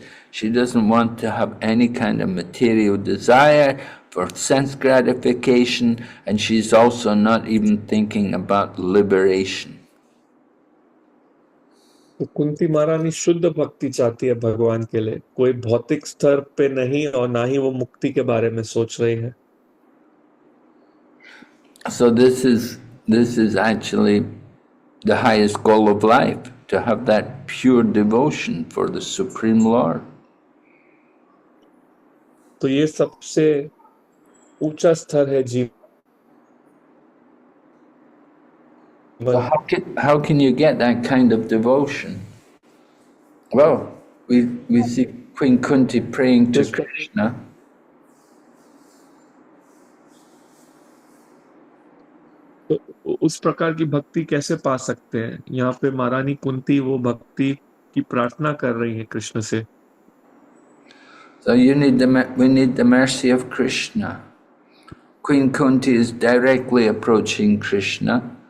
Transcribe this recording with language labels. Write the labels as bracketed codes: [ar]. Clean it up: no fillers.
[en] She doesn't want to have any kind of material desire for sense gratification, and she's also not even thinking about liberation. [hi] तो कुंती महारानी शुद्ध भक्ति चाहती है भगवान के लिए, कोई भौतिक स्तर पे नहीं और ना ही वो मुक्ति के बारे में सोच रही है। [en] So this is actually the highest goal of life, to have that pure devotion for the Supreme Lord. [hi] तो ये सबसे ऊंचा स्तर है जीवन। [en] So how can you get that kind of devotion? Well, we see Queen Kunti praying to Krishna. [hi] तो उस प्रकार की भक्ति कैसे पा सकते हैं? यहाँ पे महारानी कुंती वो भक्ति की प्रार्थना कर रही है कृष्ण से। [en] So we need the mercy of Krishna. Queen Kunti is directly approaching Krishna.